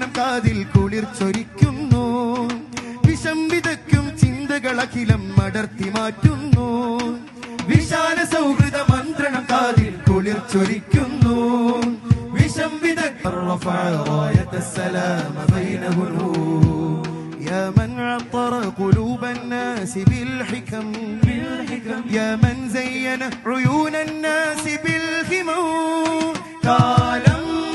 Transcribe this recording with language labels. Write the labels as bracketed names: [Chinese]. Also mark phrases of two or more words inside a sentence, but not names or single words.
[Malayalam] കാതിൽ കുളിർ ചൊരിക്കുന്നു. വിഷം വിതയ്ക്കും ചിന്തകളഖിലം അടർത്തി മാറ്റുന്നു. വിശാല സൗഹൃദ മന്ത്രണം കാതിൽ കുളിർ ചൊരിക്കുന്നു. വിഷം വിതയ്ക്കും [Arabic] يا من عطر قلوب الناس بالحكم يا من زين عيون الناس بالهمم. [Malayalam] കാലം